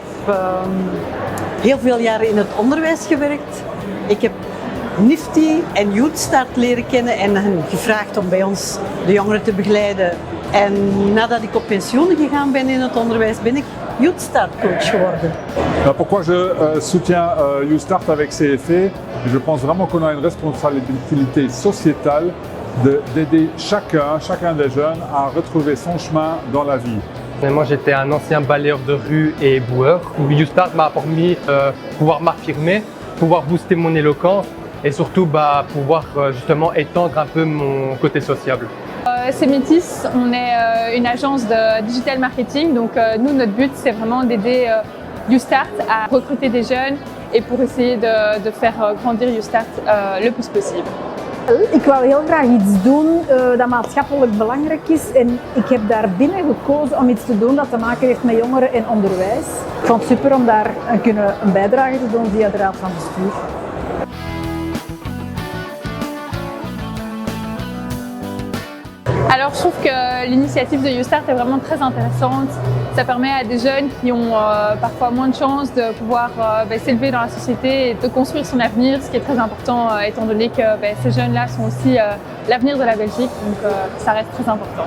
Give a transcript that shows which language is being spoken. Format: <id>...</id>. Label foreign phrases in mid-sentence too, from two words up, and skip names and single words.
<nl>heel veel jaren in het onderwijs gewerkt. Ik heb Nifty en YouthStart leren kennen en hen gevraagd om bij ons de jongeren te begeleiden. En nadat ik op pensioen gegaan ben in het onderwijs, ben ik YouthStart coach geworden.</nl> <fr>Pourquoi je soutiens YouthStart avec CFE? Je pense vraiment qu'on a une responsabilité sociétale d'aider chacun des jeunes à retrouver son chemin dans la vie. Moi, j'étais un ancien balayeur de rue et boueur. YouthStart m'a permis de pouvoir m'affirmer, pouvoir booster mon éloquence et surtout pouvoir justement étendre un peu mon côté sociable. C'est Métis, on est une agence de</fr> <en>digital marketing,</en> <fr>donc nous, notre but, c'est vraiment d'aider YouthStart à recruter des jeunes et pour essayer de faire grandir YouthStart le plus possible.</fr> <nl>Ik wou heel graag iets doen dat maatschappelijk belangrijk is en ik heb daar binnen gekozen om iets te doen dat te maken heeft met jongeren en onderwijs. Ik vond het super om daar een bijdrage te doen via de Raad van Bestuur.</nl> <fr>Alors je trouve que l'initiative de YouthStart est vraiment très intéressante. Ça permet à des jeunes qui ont parfois moins de chance de pouvoir s'élever dans la société et de construire son avenir, ce qui est très important étant donné que ces jeunes-là sont aussi l'avenir de la Belgique, donc ça reste très important.</fr>